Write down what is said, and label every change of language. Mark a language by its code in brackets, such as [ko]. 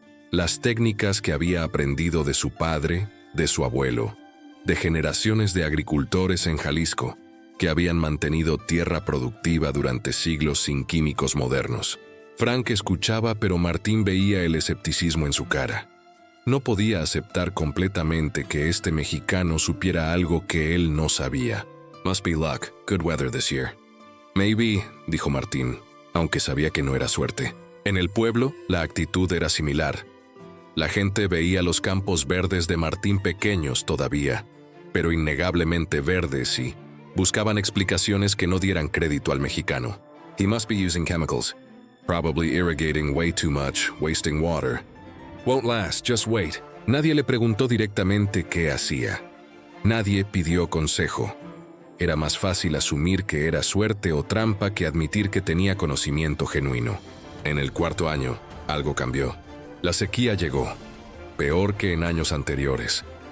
[es] Las técnicas que había aprendido de su padre, de su abuelo, de generaciones de agricultores en Jalisco, que habían mantenido tierra productiva durante siglos sin químicos modernos. Frank escuchaba, pero Martín veía el escepticismo en su cara. No podía aceptar completamente que este mexicano supiera algo que él no sabía. [en] "Must be luck, good weather this year." "Maybe", [es] dijo Martín, aunque sabía que no era suerte. En el pueblo, la actitud era similar. La gente veía los campos verdes de Martín pequeños todavía, pero innegablemente verdes, y buscaban explicaciones que no dieran crédito al mexicano. [en] "He must be using chemicals. Probably irrigating way too much, wasting water. Won't last, just wait." [es] Nadie le preguntó directamente qué hacía. Nadie pidió consejo. Era más fácil asumir que era suerte o trampa que admitir que tenía conocimiento genuino. En el 4.º año, algo cambió. La sequía llegó, peor que en años anteriores.